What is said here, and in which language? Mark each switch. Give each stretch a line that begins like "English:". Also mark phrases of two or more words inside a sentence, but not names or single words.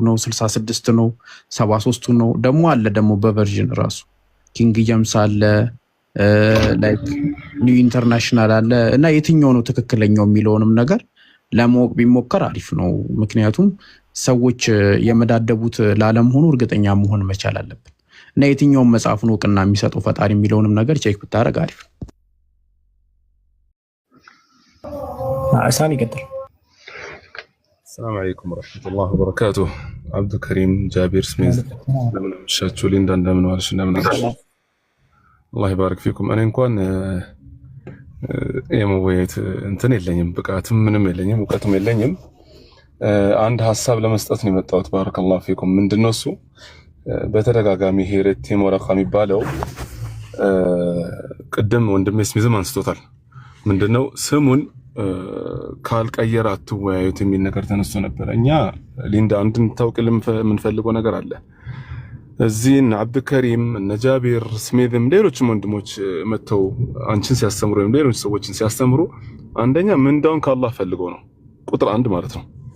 Amharic: ነው 66 ነው 73ቱ ነው ደግሞ አለ ደግሞ በቨርዥን ራሱ ኪንግ ጀምስ አለ ላይክ ኒው ኢንተርናሽናል አለ እና የትኛው ነው ትክክለኛው የሚለውንም ነገር ለማወቅ ቢሞከር አሪፍ ነው። ምክንያቱም ሰዎች የመዳደቡት ላለመሆኑ እርግጠኛ መሆን መቻል አለብን እና የትኛውን መጽሐፍ ነው እውቅና የሚሰጠው ፈጣሪ የሚለውንም ነገር ቼክ ብታረግ አሪፍ ነው። ሳሚ ቀጥል።
Arabic: السلام عليكم ورحمة الله وبركاته.
Amharic: عبد الكريم جابر سميز لمن مشاتشو ليندا እንደምን ዋልሽ? እንደምን አደርሽ?
Arabic: الله يبارك فيكم.
Amharic: እኔ እንኳን የመወያየት እንትን የለኝም፣ ብቃትም ምንም የለኝም፣ እውቀትም የለኝም። አንድ ሐሳብ ለመስጠት ነው የመጣሁት።
Arabic: بارك الله فيكم።
Amharic: ምንድነው እሱ? በተደጋጋሚ ሄሬት ሞራካ የሚባለው ቅድም ወንድሜ ስሚዝም አንስቶታል። ምንድነው ስሙን ካልቀየረ አትወያዩት የሚል ነገር ተነስቶ ነበር። እኛ ሊንዳ እንድንታውቅ የምንፈልገው ነገር አለ። እዚህ እነ አብዱከሪም እነ ጃቢር ስሜዝም ሌሎችም ወንድሞች መተው አንቺን ሲያስተምሩ ወይም ሌሎች ሰዎችን ሲያስተምሩ አንደኛ ምንዳውን ከአላህ ፈልገው ነው፣ ቁጥር 1 ማለት ነው።